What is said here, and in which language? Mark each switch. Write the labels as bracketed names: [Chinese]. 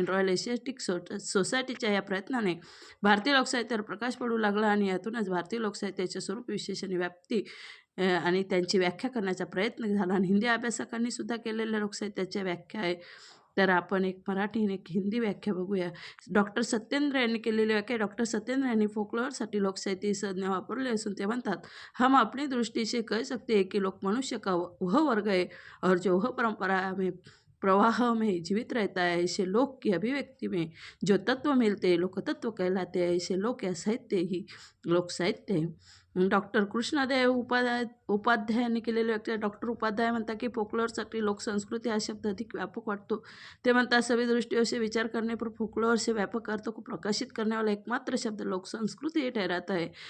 [Marathi] Royal Asiatic सोसायटीच्या या प्रयत्नाने भारतीय लोकसाहित्यावर प्रकाश पडू लागला आणि यातूनच भारतीय लोकसाहित्याचे स्वरूप, विशेष आणि व्याप्ती आणि त्यांची व्याख्या करण्याचा प्रयत्न झाला. आणि हिंदी अभ्यासकांनी सुद्धा केलेल्या लोकसाहित्याच्या व्याख्या आहे. तर आपण एक मराठी आणि एक हिंदी व्याख्या बघूया. डॉक्टर सत्येंद्र यांनी केलेली व्याख्या. डॉक्टर सत्येंद्र यांनी फोकलोअरसाठी लोकसाहित्य ही संज्ञा वापरली असून ते म्हणतात, [Hindi] हम अपनी दृष्टि से कह सकते हैं कि लोक मनुष्य का वह वर्ग है और जो वह परंपरा में प्रवाह में जीवित रहता है. ऐसे लोक की अभिव्यक्ति में जो तत्व मिलते हैं लोकतत्व कहलाते हैं. ऐसे लोक या साहित्य ही लोकसाहित्य है. [Marathi] डॉक्टर कृष्णदेव उपाध्याय यांनी केलेली व्याख्या. डॉक्टर उपाध्याय म्हणतात की फोकलोअरसाठी लोकसंस्कृती हा शब्द अधिक व्यापक वाटतो. ते म्हणतात, [Hindi] सभी दृष्टियों से विचार करने पर फोकलोअर से व्यापक अर्थ को प्रकाशित करने वाला एकमात्र शब्द लोकसंस्कृति ही ठहराता है.